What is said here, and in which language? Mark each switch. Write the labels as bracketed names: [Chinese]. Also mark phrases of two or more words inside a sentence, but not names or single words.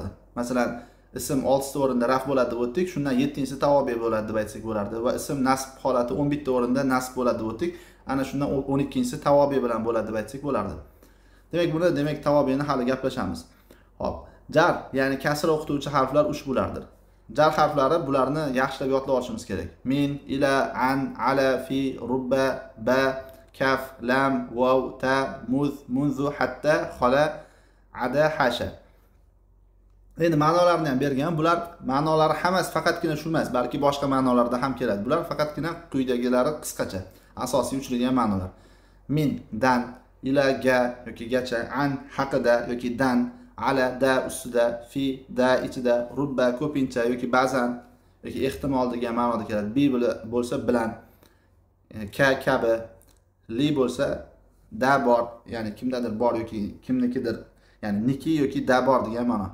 [Uzbek] Masalan, ism 6 ta o'rinda raf bo'ladi deb o'tdik. Shundan 7-si tavobi bo'ladi deb aytsak bo'lardi. Va ism nasb holati 11 ta o'rinda nasb bo'ladi deb o'tdik. Ana shundan 12-si tavobi bilan bo'ladi deb aytsak bo'lardi. Demak tavobini hali gaplashamiz. Xo'p, jar, ya'ni kasra o'qituvchi harflar ushbulardir. Jar harflari bularni yaxshilab yodlab olishimiz kerak. [Arabic] من إلى عن على في رب با كاف لام واو تا, مذ منذ حتى خلا عدا حاشا. [Uzbek] Endi ma'nolarini ham bergan. Bular ma'nolari hammasi faqatgina shu emas, balki boshqa ma'nolarda ham keladi. Bular faqatgina quyidagilari qisqacha, asosiy uchragan ma'nolar. Min, dan, ila, ga yoki gacha, an, haqida yoki dan, ala, da, ustida, fi, da, ichida, rubba, ko'pincha yoki ba'zan yoki ehtimol degan ma'noda keladi. Bi bo'lsa bilan, ka, kabi, li bo'lsa da bor, ya'ni kimdadir bor yoki kimnikidir, ya'ni niki yoki da bor degan ma'no.